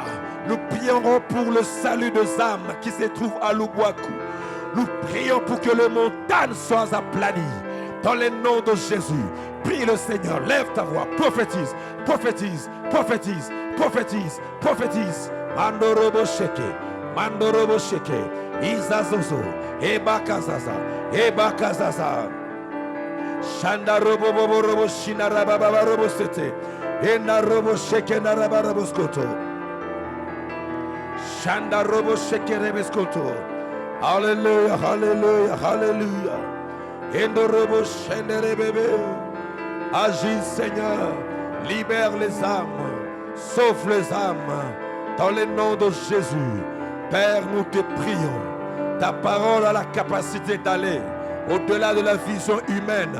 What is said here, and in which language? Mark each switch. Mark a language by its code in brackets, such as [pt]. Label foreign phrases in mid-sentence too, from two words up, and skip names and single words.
[fr] Nous prierons pour le salut des âmes qui se trouvent à Lubwaku. Nous prions pour que les montagnes soient aplanies. Dans le nom de Jésus, prie le Seigneur, lève ta voix, prophétise, prophétise, prophétise, prophétise, prophétise. Mandorobo sheke, Izazozo, Ebakazaza, Ebakazaza. Shanda robo bobo robo shinara baba robo sete, Ena robo sheke naraba robo skoto. Shanda robo sheke rebeskoto. Alléluia, alléluia, alléluia. Agis Seigneur, libère les âmes, sauve les âmes, dans le nom de Jésus. Père, nous te prions, ta parole a la capacité d'aller au-delà de la vision humaine.